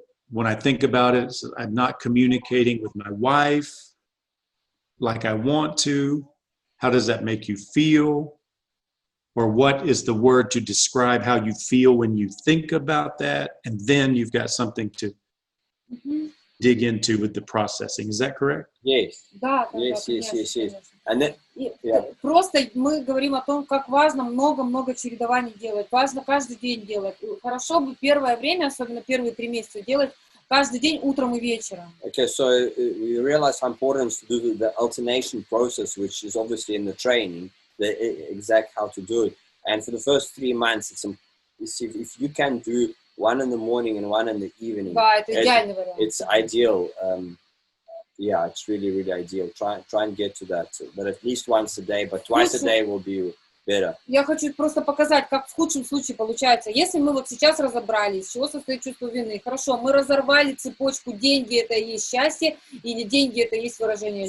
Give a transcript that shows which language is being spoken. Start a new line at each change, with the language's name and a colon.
English: When I think about it, I'm not communicating with my wife like I want to. How does that make you feel? or what is the word to describe how you feel when you think about that, and then you've got something to dig into with the processing. Is that correct? Yes.
Russian: Да, да,
English: Yes,
Russian: да,
English: yes,
Russian: конечно,
English: yes, yes.
Russian: конечно.
English: And then,
Russian: И
English: yeah.
Russian: просто мы говорим о том, как важно много-много чередований делать. Важно каждый день делать. Хорошо бы первое время, особенно первые 3 месяца, делать каждый день утром и вечером.
English: Okay, so we realize how important to do the alternation process, which is obviously in the training, the exact how to do it. And for the first 3 months, if you can do one in the morning and one in the evening,
Russian: Да, это идеальный вариант.
English: it's ideal. Yeah, it's really, really ideal. Try and get to that, but at least once a day, but twice a day will be better.
Russian: Я хочу просто показать, как в худшем случае получается. Если мы вот сейчас разобрались, из чего состоит чувство вины, хорошо, мы разорвали цепочку «деньги – это и есть счастье» или «деньги – это и есть выражение